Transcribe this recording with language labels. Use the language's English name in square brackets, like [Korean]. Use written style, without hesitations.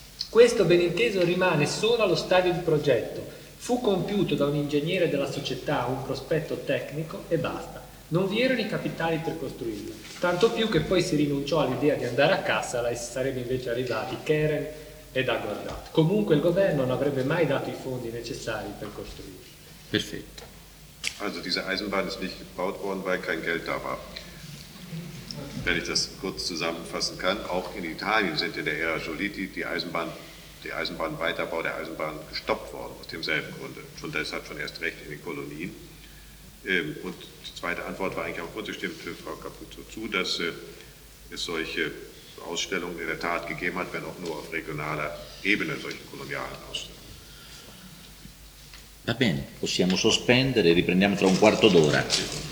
[Italian] Questo, ben inteso, rimane solo allo stadio di progetto. Fu compiuto da un ingegnere della società un prospetto tecnico e basta. Non vi erano i capitali per costruirlo. Tanto più che poi si rinunciò all'idea di andare a Cassala e si sarebbe invece arrivati Keren e da Guardato. Comunque il governo non avrebbe mai dato i fondi necessari per costruirlo. Perfetto. [German] Also diese Eisenbahn ist nicht gebaut worden, weil kein Geld da war. Wenn ich das kurz zusammenfassen kann, auch in Italien sind in der Ära Giolitti der Eisenbahnweiterbau gestoppt worden, aus demselben Grunde. Schon deshalb schon erst recht in den Kolonien. Und die zweite Antwort war eigentlich auch unzustimmt für Frau Capuzzo zu, dass es solche Ausstellungen in der Tat gegeben hat, wenn auch nur auf regionaler Ebene, solche kolonialen Ausstellungen. [Italian] Va bene, possiamo sospendere, riprendiamo tra un quarto d'ora. Sì.